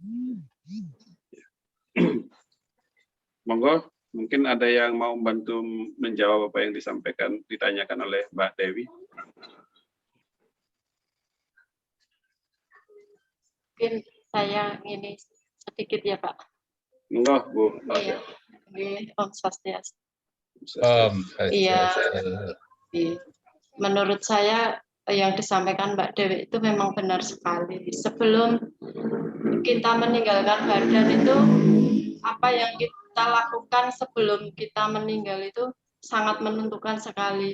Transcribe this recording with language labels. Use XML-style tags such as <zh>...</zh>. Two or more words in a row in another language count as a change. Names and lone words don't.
<id>Monggo, mungkin ada yang mau membantu menjawab apa yang ditanyakan oleh Mbak Dewi. Mungkin saya ini sedikit ya Pak. Monggo Bu. Iya.</id> <ban>Om Swastiastu. Om</ban> <id>Iya.</id> <ban>Swastiastu.</ban> <id>Menurut saya yang disampaikan Mbak Dewi itu memang benar sekali. Sebelum kita meninggalkan badan itu, apa yang kita lakukan sebelum kita meninggal itu sangat menentukan sekali.</id>